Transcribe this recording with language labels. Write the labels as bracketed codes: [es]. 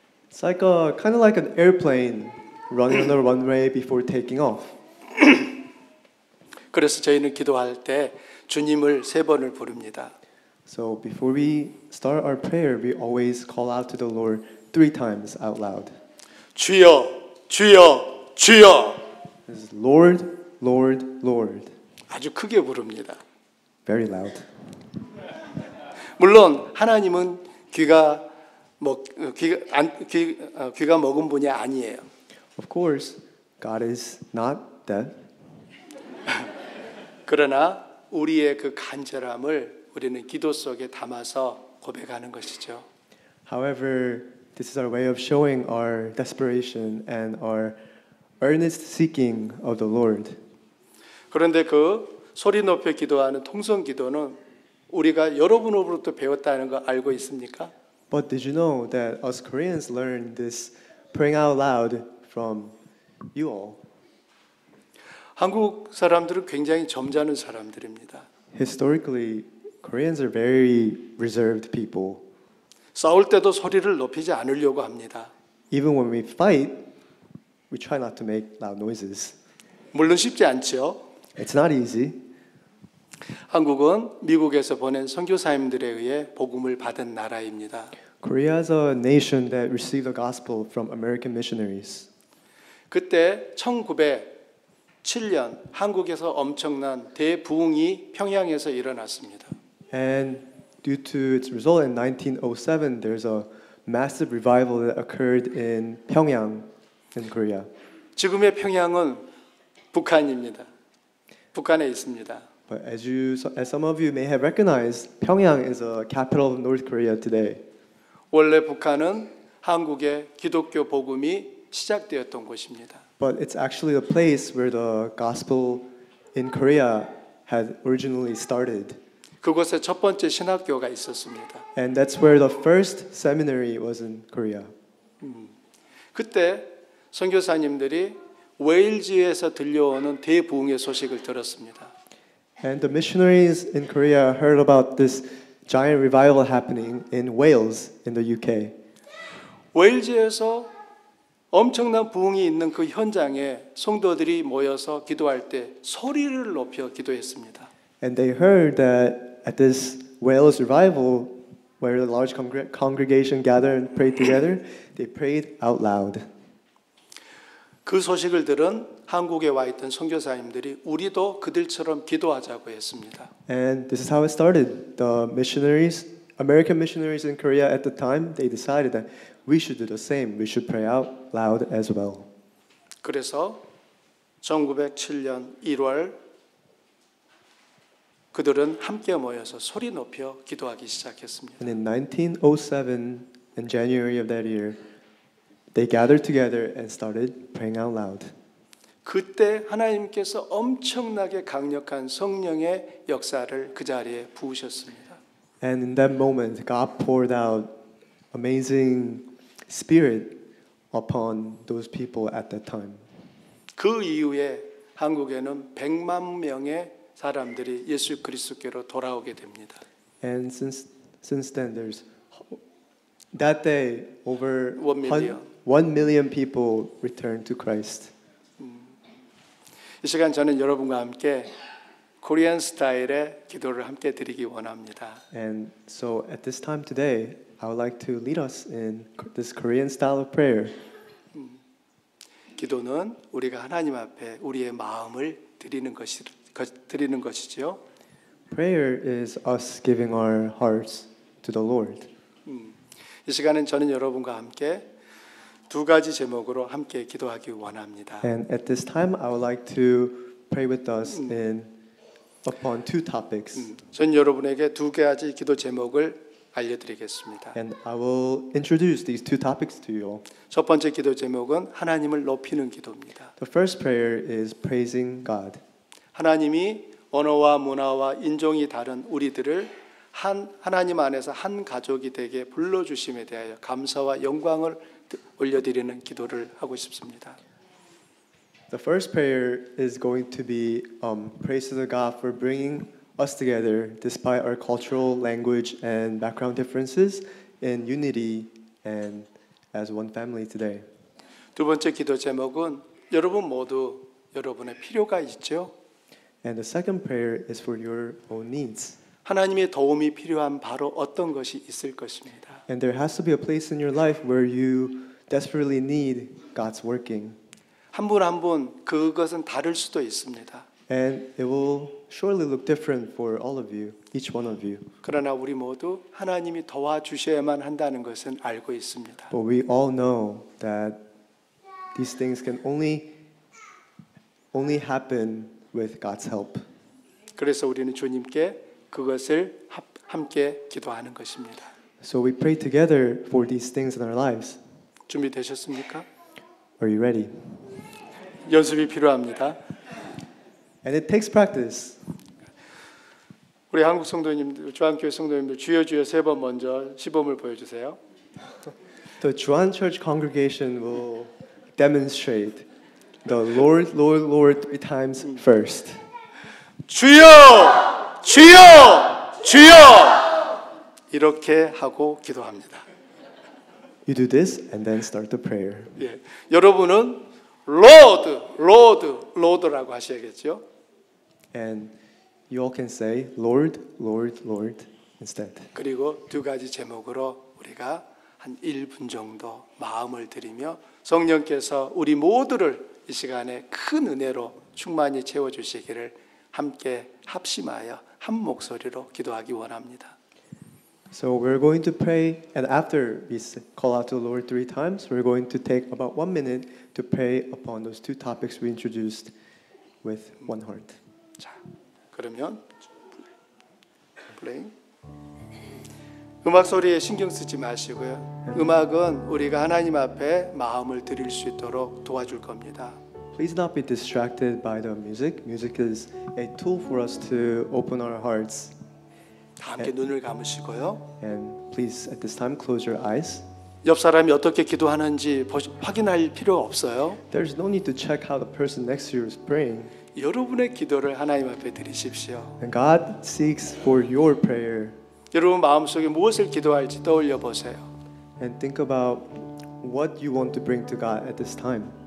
[en] It's like kind of like an airplane running on the runway before taking off. [ko] 그래서 저희는 기도할 때 주님을 3번을 부릅니다. [en] So before we start our prayer, we always call out to the Lord 3 times out loud. [ko] 주여, 주여, 주여. [en] This is Lord, Lord, Lord. [ko] 아주 크게 부릅니다. [en] Very loud. [ko] 물론 하나님은 귀가 먹은 분이 아니에요. [en] Of course, God is not deaf. [ko] 그러나 우리의 그 간절함을 우리는 기도 속에 담아서 고백하는 것이죠. [en] However, this is our way of showing our desperation and our earnest seeking of the Lord. [ko] 그런데 그 소리 높여 기도하는 통성 기도는 우리가 여러분으로부터 배웠다는 거 알고 있습니까? [en] But did you know that us Koreans learned this praying out loud from you all? [ko] 한국 사람들은 굉장히 점잖은 사람들입니다. [en] Historically, Koreans are very reserved people. [ko] 싸울 때도 소리를 높이지 않으려고 합니다. [en] Even when we fight, we try not to make loud noises. [ko] 물론 쉽지 않죠. [en] It's not easy. [ko] 한국은 미국에서 보낸 선교사님들에 의해 복음을 받은 나라입니다. [en] Korea is a nation that received the gospel from American missionaries. [ko] 그때 1907년 한국에서 엄청난 대부흥이 평양에서 일어났습니다. [en] And due to its result in 1907, there's a massive revival that occurred in Pyongyang in Korea. [ko] 지금의 평양은 북한입니다. 북한에 있습니다. [en] But as some of you may have recognized, Pyongyang is a capital of North Korea today. [ko] 원래 북한은 한국의 기독교 복음이 시작되었던 곳입니다. [en] But it's actually a place where the gospel in Korea had originally started. [ko] 그곳에 첫 번째 신학교가 있었습니다. [en] And that's where the first seminary was in Korea. [ko] 그때 선교사님들이 웨일즈에서 들려오는 대부흥의 소식을 들었습니다. [en] And the missionaries in Korea heard about this giant revival happening in Wales in the UK. [ko] 웨일즈에서 엄청난 부흥이 있는 그 현장에 성도들이 모여서 기도할 때 소리를 높여 기도했습니다. [en] And they heard that at this Wales revival, where a large congregation gathered and prayed together, they prayed out loud. [ko] 그 소식을 들은 한국에 와 있던 선교사님들이 우리도 그들처럼 기도하자고 했습니다. [en] And this is how it started. The missionaries, American missionaries in Korea at the time, they decided that we should do the same. We should pray out loud as well. [ko] 그래서 1907년 1월 그들은 함께 모여서 소리 높여 기도하기 시작했습니다. [en] And in 1907, in January of that year, they gathered together and started praying out loud. [ko] 그때 하나님께서 엄청나게 강력한 성령의 역사를 그 자리에 부으셨습니다. [en] And in that moment, God poured out amazing spirit upon those people at that time. [ko] 그 이후에 한국에는 100만 명의 사람들이 예수 그리스도께로 돌아오게 됩니다. [en] And since then, there's that day over 1 million people returned to Christ. [ko] 이 시간 저는 여러분과 함께 코리안 스타일의 기도를 함께 드리기 원합니다. [en] And so at this time today, I would like to lead us in this Korean style of prayer. [ko] 기도는 우리가 하나님 앞에 우리의 마음을 드리는 것이죠. [en] Prayer is us giving our hearts to the Lord. [ko] 이 시간은 저는 여러분과 함께 두 가지 제목으로 함께 기도하기 원합니다. [en] And at this time, I would like to pray with us upon 2 topics. [ko] 전 여러분에게 두 가지 기도 제목을 알려드리겠습니다. [en] And I will introduce these 2 topics to you all. [ko] 첫 번째 기도 제목은 하나님을 높이는 기도입니다. [en] The first prayer is praising God. [ko] 하나님이 언어와 문화와 인종이 다른 우리들을 하나님 안에서 한 가족이 되게 불러주심에 대하여 감사와 영광을 올려드리는 기도를 하고 싶습니다. [en] The first prayer is going to be praise to the God for bringing us together despite our cultural, language, and background differences in unity and as one family today. [ko] 두 번째 기도 제목은 여러분 모두 여러분의 필요가 있죠. [en] And the second prayer is for your own needs. [ko] 하나님의 도움이 필요한 바로 어떤 것이 있을 것입니다. [en] And there has to be a place in your life where you desperately need God's working. [ko] 한 분 한 분 그것은 다를 수도 있습니다. [en] And it will surely look different for all of you, each one of you. [ko] 그러나 우리 모두 하나님이 도와주셔야만 한다는 것은 알고 있습니다. [en] But we all know that these things can only happen with God's help. [ko] 그래서 우리는 주님께 그것을 함께 기도하는 것입니다. [en] So we pray together for these things in our lives. [ko] 준비되셨습니까? [en] Are you ready? [ko] 연습이 필요합니다. [en] And it takes practice. [ko] 우리 한국 성도님들, 주한교회 성도님들 주여 주여 세 번 먼저 시범을 보여주세요. [en] The Juan Church congregation will demonstrate the Lord, Lord, Lord 3 times first. [ko] 주여! 주여! 주여! 이렇게 하고 기도합니다. [en] You do this and then start the prayer. [ko] 예, 여러분은 [en] Lord, Lord, Lord [ko] 라고 하셔야겠죠. [en] And you all can say, Lord, Lord, Lord instead. [ko] 그리고 두 가지 제목으로 우리가 한 1분 정도 마음을 들이며 성령께서 우리 모두를 이 시간에 큰 은혜로 충만히 채워주시기를 함께 합심하여 한 목소리로 기도하기 원합니다. [en] So we're going to pray, and after we call out to the Lord 3 times, we're going to take about 1 minute to pray upon those two topics we introduced with one heart. [ko] 자, 그러면 플레잉. 음악 소리에 신경 쓰지 마시고요. 음악은 우리가 하나님 앞에 마음을 드릴 수 있도록 도와줄 겁니다. [en] Please not be distracted by the music. Music is a tool for us to open our hearts. [ko] 다 함께 눈을 감으시고요. [en] And please, at this time, close your eyes. [ko] 옆 사람이 어떻게 기도하는지 확인할 필요 없어요. [en] There's no need to check how the person next to you is praying. [ko] 여러분의 기도를 하나님 앞에 드리십시오. [en] And God seeks for your prayer. [ko] 여러분 마음속에 무엇을 기도할지 떠올려 보세요. [en] And think about what you want to bring to God at this time.